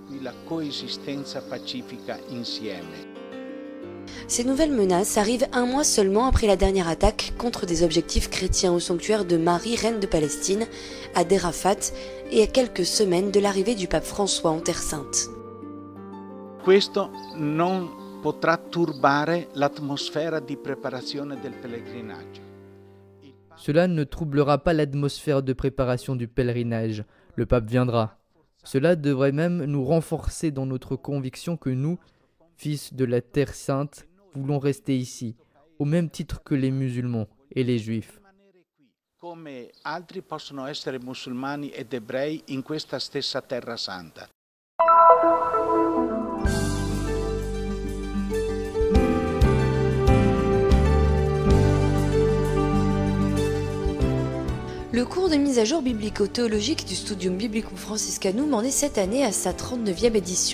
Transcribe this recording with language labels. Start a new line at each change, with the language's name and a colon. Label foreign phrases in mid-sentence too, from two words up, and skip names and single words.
French: Ces nouvelles menaces arrivent un mois seulement après la dernière attaque contre des objectifs chrétiens au sanctuaire de Marie, reine de Palestine, à Derafat, et à quelques semaines de l'arrivée du pape François en Terre Sainte.
Italian: Questo non potrà turbare l'atmosfera di preparazione del pellegrinaggio.
French: Cela ne troublera pas l'atmosphère de préparation du pèlerinage. Le pape viendra. Cela devrait même nous renforcer dans notre conviction que nous, fils de la Terre Sainte, voulons rester ici, au même titre que les musulmans et les juifs.
Italian: Come altri possono essere musulmani ed ebrei in questa stessa Terra Santa.
French: Le cours de mise à jour biblico-théologique du Studium Biblicum Franciscanum en est cette année à sa 39e édition.